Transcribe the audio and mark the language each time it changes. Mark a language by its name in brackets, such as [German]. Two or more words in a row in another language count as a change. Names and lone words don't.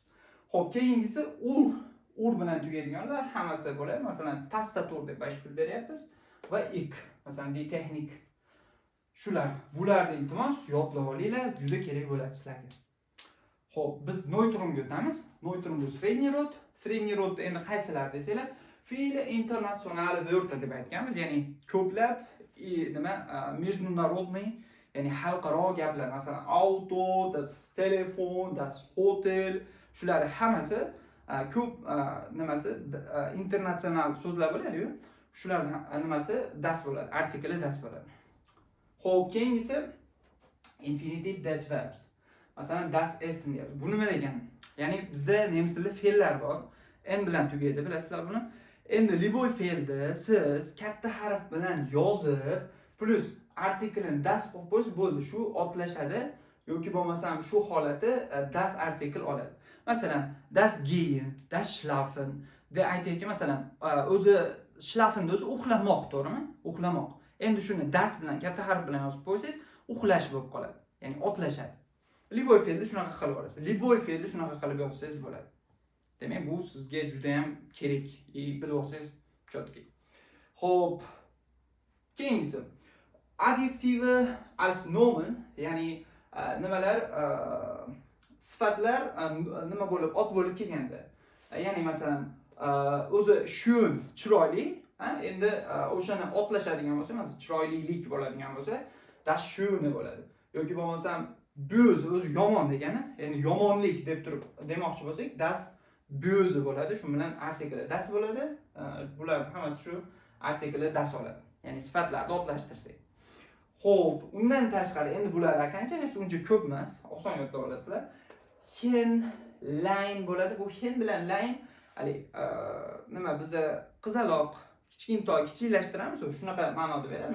[Uzbek] Xo'p, keyingisi ur bilan tugaydiganlar hammasi bo'ladi. Masalan, tastatur deb Beispiel beryapmiz va ik, masalan, di texnik. Bularni iltimos yodlab olinglar, juda kerak bo'ladi sizlarga. Xo'p, biz neutronga o'tamiz. Neutron bu [Russian] средний род. [Uzbek] Средний rodda endi qaysilar desanglar, [German] viele internationale Wörter [Uzbek] deb aytganmiz, ya'ni ko'plab международный, ya'ni xalqaro gaplar, masalan, [German] auto, das telefon, das hotel, [Uzbek] shular hammasi ko'p internasional so'zlar bo'ladi-ku. Shularning nimasi das bo'ladi, artikli das bo'ladi. Xo'p, keyingisi infinitiv [German] des verbs. [Uzbek] Masalan, [German] das essen [Uzbek] deyapti. Bu nima degani? Ya'ni bizda nemis tilida fe'llar bor. En bilan tugaydi, bilasizlar buni. Endi liboy fe'lni siz katta harf bilan yozib, plus artiklni das qo'yib qo'ysiz bo'ldi. Shu otlashadi yoki bo'lmasam shu holati das artikl oladi. Masalan, [German] das gehen, das schlafen [Uzbek] deb aytayki, masalan, o'zi schlafenni o'zi uxlamoq, to'g'rimi? Uxlamoq. Endi shuni das bilan katta harf bilan yozib qo'ysangiz, uxlash bo'lib qoladi. Ya'ni otlashadi. Liboy fe'lni shunaqa qilib olasiz. Liboy fe'lni shunaqa qilib yozsangiz bo'ladi. Demak, bu sizga juda ham kerak. Bilib olsangiz chotki. Xo'p. Keyingisi adjektivi [German] als Nomen, [Uzbek] ya'ni nimalar sifatlar nima bo'lib ot bo'lib kelganda. Ya'ni masalan, o'zi schön, chiroyli, endi o'shani otlashadigan bo'lsa, masalan, chiroylilik bo'ladigan bo'lsa, [German] das schöne bo'ladi. [Uzbek] Yoki bo'lmasam böse o'zi yomon degani, ya'ni yomonlik deb turib demoqchi bo'lsak, [German] das böse bo'ladi. [Uzbek] Shu bilan artikli das bo'ladi. Bular hammasi shu artikli das oladi. Ya'ni sifatlarni otlashtirsak. Xo'p, undan tashqari endi bular qanchalik uncha ko'p emas, oson yodlab olasizlar. Hen, line bo'ladi. Bu hen bilan line hali nima bizda qizaloq, kichkintoy kichiklashtiramiz, shunaqa ma'noda beradi.